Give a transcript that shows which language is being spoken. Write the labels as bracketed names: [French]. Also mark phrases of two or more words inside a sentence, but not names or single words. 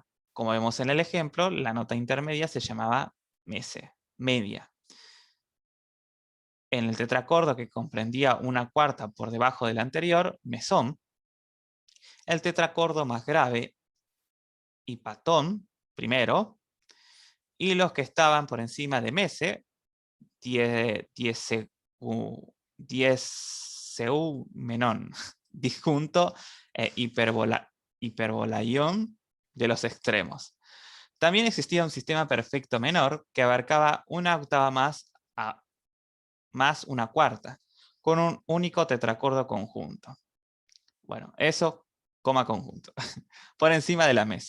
[Spanish] Como vemos en el ejemplo, la nota intermedia se llamaba mese, media. En el tetracordo que comprendía una cuarta por debajo del anterior, mesón, el tetracordo más grave, hipatón, primero, y los que estaban por encima de mese, dieseumenón, disjunto e hiperbolaión de los extremos. También existía un sistema perfecto menor que abarcaba una octava más una cuarta, con un único tetracordo conjunto. Bueno, eso, coma conjunto, por encima de la mesa.